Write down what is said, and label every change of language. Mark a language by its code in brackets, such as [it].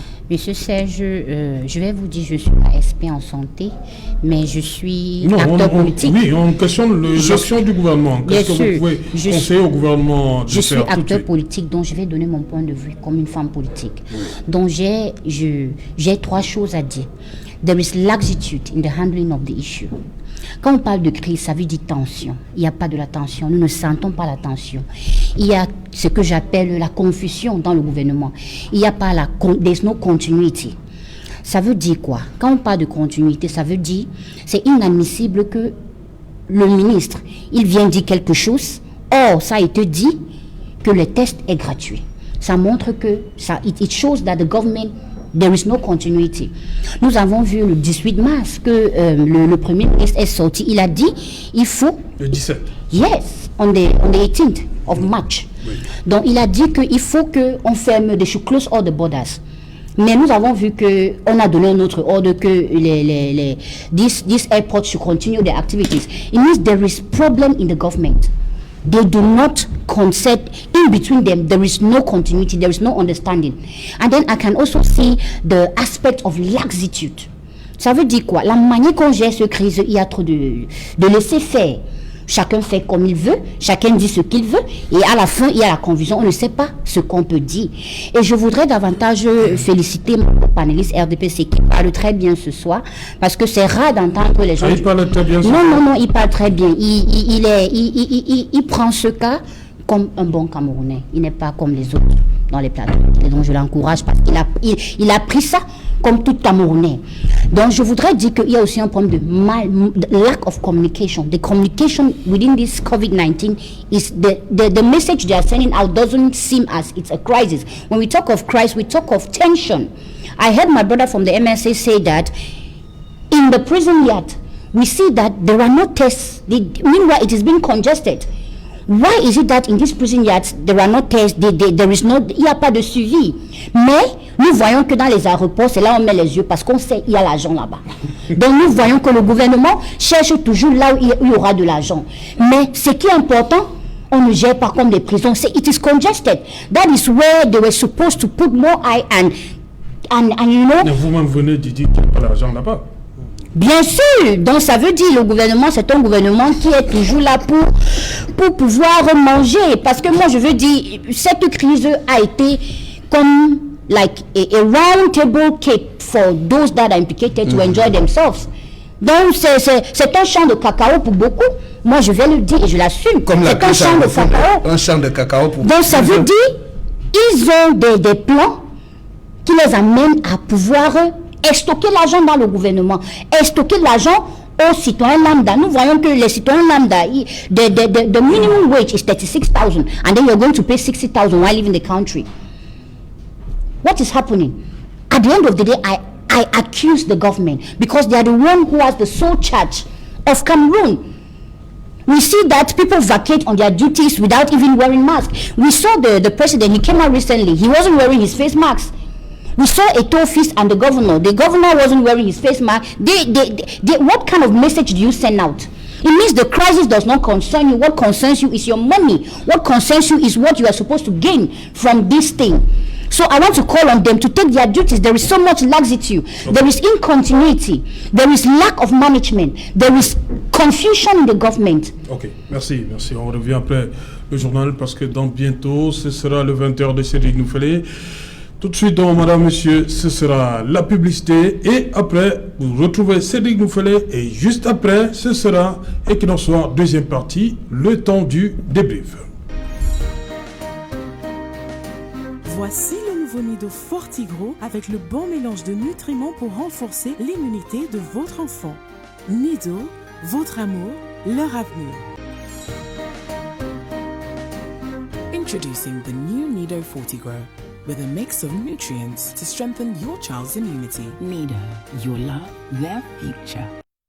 [fr] Monsieur Serge, je vais vous dire, je suis pas expert en santé, mais je suis acteur politique. Oui, on questionne l'action du gouvernement. Qu'est-ce que vous pouvez conseiller au gouvernement de faire? Je suis acteur politique, donc je vais donner mon point de vue comme une femme politique. Oui. Donc j'ai trois choses à dire. [en] There is laxitude in the handling of the issue. [fr] Quand on parle de crise, ça veut dire tension. Il n'y a pas de la tension. Nous ne sentons pas la tension. Il y a ce que j'appelle la confusion dans le gouvernement. Il n'y a pas [en] there's no continuity. [fr] Ça veut dire quoi? Quand on parle de continuité, ça veut dire c'est inadmissible que le ministre, il vient dire quelque chose. Or, ça a été dit que le test est gratuit. Ça montre que [en] it shows that the government There is no continuity. [fr] Nous avons vu le 18 mars que le Premier ministre est sorti. Il a dit, il faut... Le 17. [en] Yes, on the 18th of March. [fr] Oui. Donc, il a dit qu'il faut qu'on ferme, [en] they should close all the borders. [fr] Mais nous avons vu qu'on a donné un autre ordre que [en] these airports should continue their activities. It means there is problem in the government. They do not concert in between them. There is no continuity. There is no understanding. And then I can also see the aspect of laxitude. [fr] Ça veut dire quoi? La manière qu'on gère ce crise, il y a trop de laisser faire. Chacun fait comme il veut, chacun dit ce qu'il veut, et à la fin, il y a la confusion, on ne sait pas ce qu'on peut dire. Et je voudrais davantage féliciter mon panéliste RDPC qui parle très bien ce soir, parce que c'est rare d'entendre les gens... Il parle très bien. Non, il parle très bien. Il prend ce cas comme un bon Camerounais. Il n'est pas comme les autres dans les plateaux. Et donc je l'encourage parce qu'il a pris ça comme tout Camerounais. Donc je voudrais dire qu'il y a aussi un problème de [en] lack of communication. The communication within this COVID-19 is the message they are sending out doesn't seem as it's a crisis. When we talk of crisis, we talk of tension. I heard my brother from the MSA say that in the prison yard, we see that there are no tests. Meanwhile, it is being congested. Why is it that in these prison yards, there are no tests, [fr] il n'y a pas de suivi? Mais nous voyons que dans les aéroports, c'est là où on met les yeux parce qu'on sait qu'il y a l'argent là-bas. Donc nous voyons que le gouvernement cherche toujours là où il y aura de l'argent. Mais ce qui est important, on ne gère pas comme des prisons. [en] It is congested. That is where they were supposed to put more eye and you know. [fr] Mais vous-même venez de dire qu'il n'y a pas l'argent là-bas. Bien sûr, donc ça veut dire le gouvernement, c'est un gouvernement qui est toujours là pour pouvoir manger. Parce que moi je veux dire, cette crise a été comme [en] like a round table cake for those that are implicated to enjoy themselves. [fr] Donc c'est un champ de cacao pour beaucoup. Moi je vais le dire et je l'assume. Comme c'est un champ de cacao. Un champ de cacao pour donc ça veut dire, ils ont des plans qui les amènent à pouvoir stocker l'argent dans le gouvernement, stocker l'argent aux citoyens lambda. Nous voyons que les citoyens lambda, [en] the minimum wage is 36,000 and then you're going to pay 60,000 while leaving the country. What is happening? At the end of the day, I accuse the government because they are the one who has the sole charge of Cameroon. We see that people vacate on their duties without even wearing masks. We saw the president, he came out recently, he wasn't wearing his face mask. We saw Eto'o Fils and the governor wasn't wearing his face mask. What kind of message do you send out? It means the crisis does not concern you. What concerns you is your money. What concerns you is what you are supposed to gain from this thing. So I want to call on them to take their duties. There is so much laxitude. Okay. There is incontinuity. There is lack of management. There is confusion in the government. [fr] Ok, merci. On revient après le journal parce que dans bientôt, ce sera le 20h de Cédric Noufélé. Tout de suite, donc, madame, monsieur, ce sera la publicité. Et après, vous retrouvez Cédric Noufélé. Et juste après, ce sera Equinox Soir, deuxième partie, le temps du débrief. Voici le nouveau Nido Fortigro avec le bon mélange de nutriments pour renforcer l'immunité de votre enfant. Nido, votre amour, leur avenir. [en] Introducing the new Nido Fortigro with a mix of nutrients to strengthen your child's immunity. Nido, your love, their future.